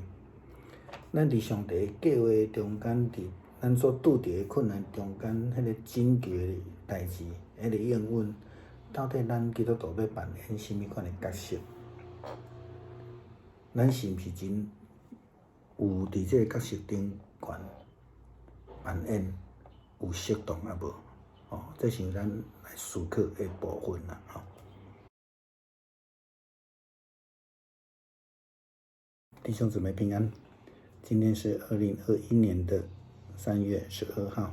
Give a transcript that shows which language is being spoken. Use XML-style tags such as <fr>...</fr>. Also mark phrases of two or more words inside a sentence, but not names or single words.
<nan>咱伫上帝计划中间，伫咱所拄着的困难中间，迄个拯救的代志，迄个应允，到底咱基督徒要扮演什么款的角色？咱是毋是真有伫这个角色顶悬扮演有适当啊无？这是咱来思考的部分啦弟兄姊妹平安，今天是2021年的3月12号。</nan>